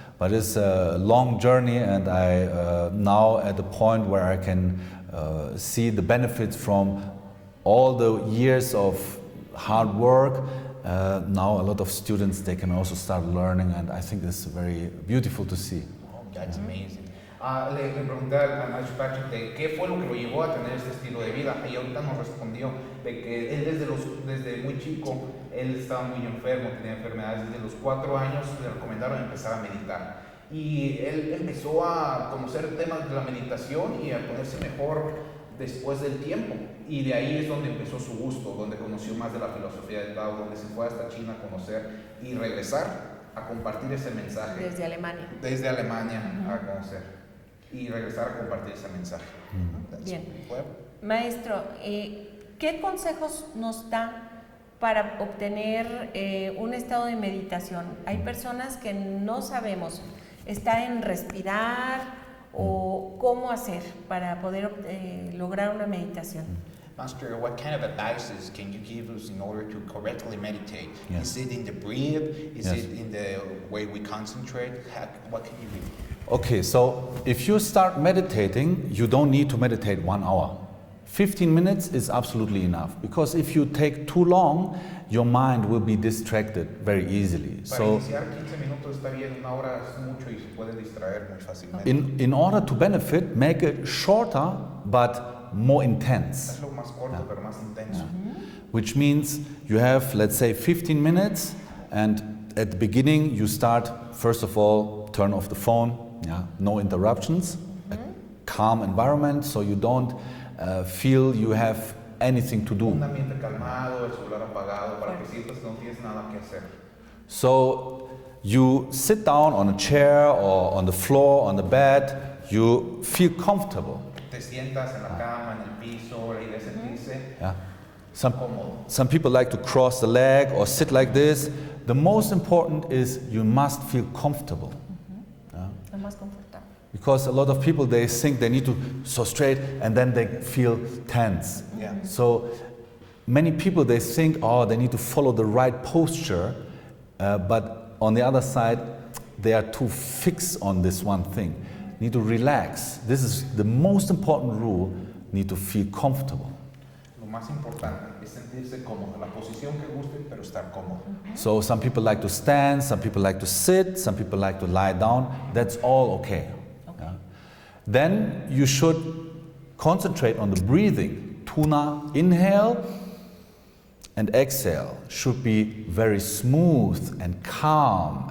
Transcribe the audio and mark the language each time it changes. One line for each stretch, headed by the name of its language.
English: But it's a long journey, and I now at the point where I can see the benefits from all the years of hard work. Now a lot of students, they can also start learning, and I think it's very beautiful to see. Oh, that's amazing.
Spanish: Le pregunté a Maestro Patrick de qué fue lo que lo llevó a tener este estilo de vida, y ahorita nos respondió de que él desde muy chico, él estaba muy enfermo, tenía enfermedades. Desde los 4 años le recomendaron empezar a meditar, y él empezó a conocer temas de la meditación y a ponerse mejor después del tiempo, y de ahí es donde empezó su gusto, donde conoció más de la filosofía del Tao, donde se fue hasta China a conocer y regresar a compartir ese mensaje. Desde Alemania. Desde Alemania a conocer y regresar a compartir ese mensaje. Bien. Maestro, ¿qué consejos nos da para obtener un estado de meditación? Hay personas que no sabemos, está en respirar o cómo hacer para poder lograr una meditación.
English: Master, what kind of advices can you give us in order to correctly meditate? Yes. Is it in the breathe? Is Yes. it in the way we concentrate? What can you do? Okay, so if you start meditating, you don't need to meditate 1 hour. 15 minutes is absolutely enough, because if you take too long, your mind will be distracted very easily.
Spanish: Para
English: So
Spanish: iniciar 15 minutos está bien, 1 hora es mucho y se puede distraer muy fácilmente.
English: in order to benefit, make it shorter but more intense.
Spanish: Hazlo más corto pero más intenso.
English: Which means you have, let's say, 15 minutes, and at the beginning you start, first of all, turn off the phone, no interruptions, a calm environment, so you don't feel you have anything to do.
Spanish: Un ambiente calmado, el celular apagado, para que sientas que no tienes nada que hacer.
English: So you sit down on a chair or on the floor, on the bed, you feel comfortable.
Spanish: Te sientas en la cama, en el piso, la idea es sentirse
English: Yeah.
Spanish: cómodo.
English: Some people like to cross the leg or sit like this. The most important is you must feel comfortable.
Spanish: Lo más confortable.
English: Because a lot of people, they think they need to so straight and then they feel tense. Yeah. So many people, they think, oh, they need to follow the right posture, but on the other side, they are too fixed on this one thing. Need to relax. This is the most important rule. Need to feel comfortable.
Spanish: Lo más importante es sentirse cómodo, la posición que guste, pero estar cómodo.
English: So some people like to stand, some people like to sit, some people like to lie down. That's all okay. Yeah. Then you should concentrate on the breathing. Tuna, inhale and exhale should be very smooth and calm.